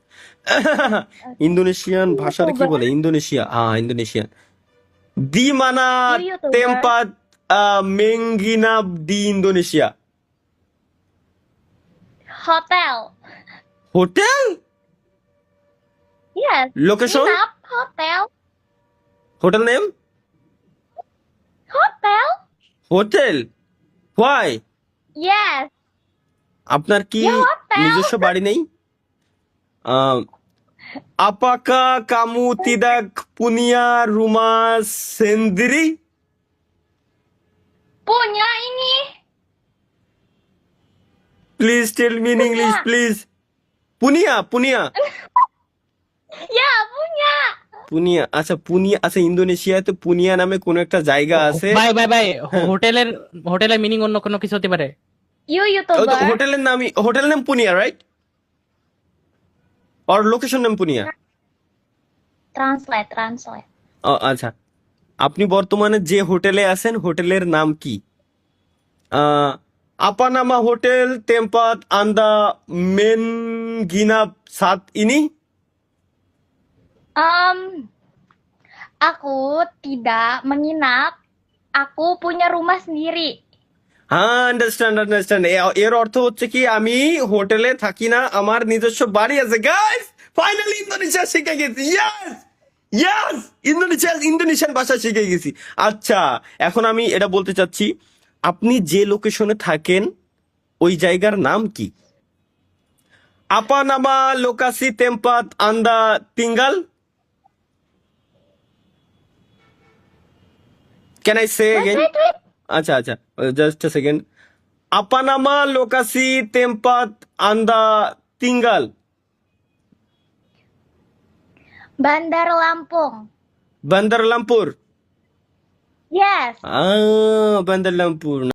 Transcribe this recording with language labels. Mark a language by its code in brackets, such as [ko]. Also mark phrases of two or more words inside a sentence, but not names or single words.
[bn] ইন্দোনেশিয়ান ভাষার কি বলে? ইন্দোনেশিয়া, হ্যাঁ ইন্দোনেশিয়ান। [id] di mana [en] You YouTuber. [id] tempat menginap di Indonesia. Hotel. [bn] হোটেল? [en] Yes. [bn] লোকেশন? [id] Nginap, hotel. [en] hotel name? [id] Hotel. [en] Hotel? Why? Yes. [bn] আপনার কি [id] Ya, hotel. [bn] নিজস্ব বাড়ি নেই? [id] Apakah kamu tidak punya rumah sendiri? Punya ini. [en] Please tell me in English, please. [id] punya, punya, Ya, punya. পুনিয়া। [bn] আচ্ছা পুনিয়া, আচ্ছা ইন্দোনেশিয়াতে পুনিয়া নামে কোন একটা জায়গা আছে। ভাই ভাই ভাই, হ্যাঁ। হোটেলের মিনিং অন্য কোনো কিছু হতে পারে। [en] You [bn] ওই তো [en] YouTuber. [bn] হোটেলের নামই, হোটেল নাম পুনিয়া, রাইট? আর লোকেশন নাম পুনিয়া। [en] Translate, translate. [bn] আচ্ছা, আপনি বর্তমানে যে হোটেলে আছেন হোটেলের নাম কি? [id] apa nama hotel tempat Anda menginap saat ini? Aku tidak menginap. Aku punya rumah sendiri. [bn] হ্যাঁ, আন্ডারস্ট্যান্ড। এর অর্থ হচ্ছে কি, আমি হোটেলে থাকি না, আমার নিজস্ব বাড়ি আছে। [en] Guys, finally [bn] ইন্দোনেশিয়া শিখে গেছি। [en] yes yes, [bn] ইন্দোনেশিয়ান ভাষা শিখে গেছি। আচ্ছা, এখন আমি এটা বলতে চাচ্ছি, আপনি যে লোকেশনে থাকেন ওই জায়গার নাম কি? [id] Apa nama lokasi tempat Anda [bn] tinggal? [en] Can I say Wait, এগেইন? wait, wait. [bn] আচ্ছা আচ্ছা, [en] just a second. [id] Apa nama lokasi tempat Anda tinggal? Bandar Lampung. Bandar Lampur? [en] Yes. Bandar Lampur.